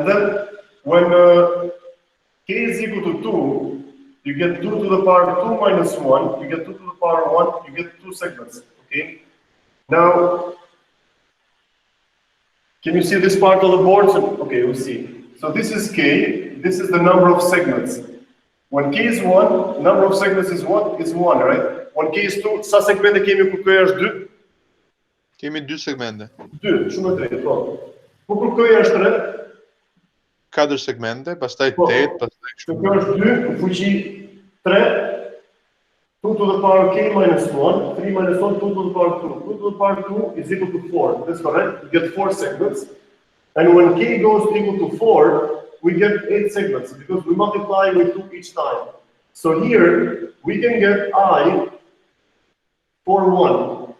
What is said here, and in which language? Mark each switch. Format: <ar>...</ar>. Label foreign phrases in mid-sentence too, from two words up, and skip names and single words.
<en>And then when k is equal to 2, you get 2 to the power 2 minus 1, you get 2 to the power 1, you get 2 segments, okay? Now, can you see this part of the board? Okay, we'll see. So this is k, this is the number of segments. When k is 1, number of segments is what? Is 1, right? When k is 2,</en> <sq>sa segmente kemi ku k është 2? Kemi 2 segmente. 2, shumë e drejtë, po. Po kur k është 3? 4 segmente, pastaj Po, 8, pastaj kjo kështu. është 2, në fuqi 3,</sq> <en>2 to the power k minus 1, 3 minus 1, 2 to the power 2. 2 to the power 2 is equal to 4. That's correct. You get 4 segments. And when k goes equal to 4, we get 8 segments because we multiply with 2 each time. So here, we can get I for 1.</en>